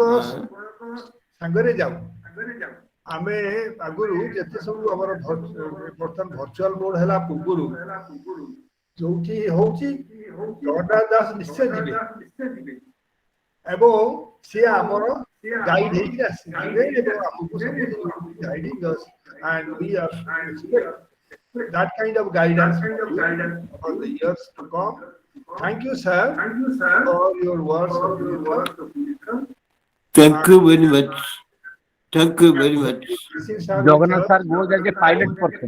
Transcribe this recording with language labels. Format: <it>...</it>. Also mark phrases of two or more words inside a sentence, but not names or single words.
<or>ସାଙ୍ଗରେ ଯାଉ ଆମେ ଆଗରୁ ଯେତେ ସବୁ ଆମର ବର୍ତ୍ତମାନ</or> <en>virtual mode</en> <or>ହେଲା ପୂର୍ବରୁ ଯୋଉଠି ହଉଛି ଜଗନ୍ନାଥ ଦାସ ନିଶ୍ଚୟ ଯିବେ ଏବଂ ସିଏ ଆମର ଗାଇଡ ହେଇକି ଆସିବେ ଏବଂ ଆମକୁ ସବୁ ଗାଇଡିଂ</or> <en>us and we are expect that kind of guidance for the years to come. Thank you, sir, for your words of wisdom. Thank you very much. Thank you very much. Jagannath sir goes as a pilot person.</en>